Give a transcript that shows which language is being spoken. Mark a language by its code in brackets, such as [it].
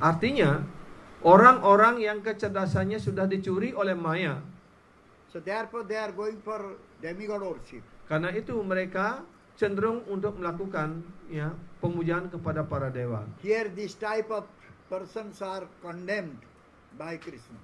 [id] Artinya orang-orang yang kecerdasannya sudah dicuri oleh Maya. [en] So therefore they are going for demigod worship. [id] Karena itu mereka cenderung untuk melakukan ya pemujaan kepada para dewa. [en] Here this type of persons are condemned by Krishna.